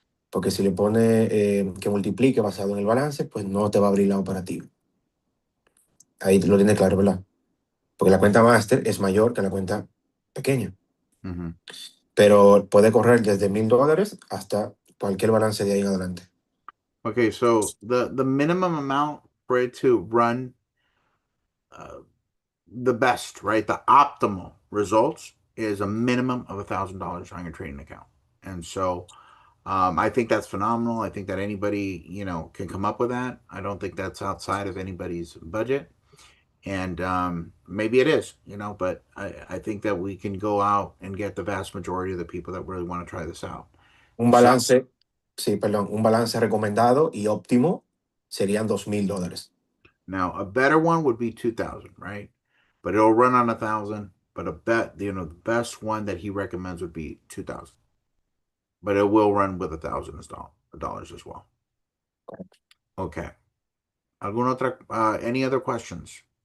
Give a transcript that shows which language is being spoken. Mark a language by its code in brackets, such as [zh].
[es] Porque si le pone que multiplique basado en el balance, pues no te va a abrir la operativa. Ahí lo tiene claro, ¿verdad? Porque la cuenta master es mayor que la cuenta pequeña. Mhm. Pero puede correr desde $1,000 hasta cualquier balance de ahí en adelante. [en] Okay, so the minimum amount for it to run the best, right? The optimal results is a minimum of $1,000 on your trading account. And so I think that's phenomenal. I think that anybody, can come up with that. I don't think that's outside of anybody's budget. And maybe it is, but I think that we can go out and get the vast majority of the people that really want to try this out. [es] Un [en] So [es] balance, sí, perdón, un balance recomendado y óptimo serían $2,000. [en] now a better one would be 2,000, right? But it'll run on 1,000. But the best one that he recommends would be 2,000. But it will run with $1,000 as well. Okay. Any other questions?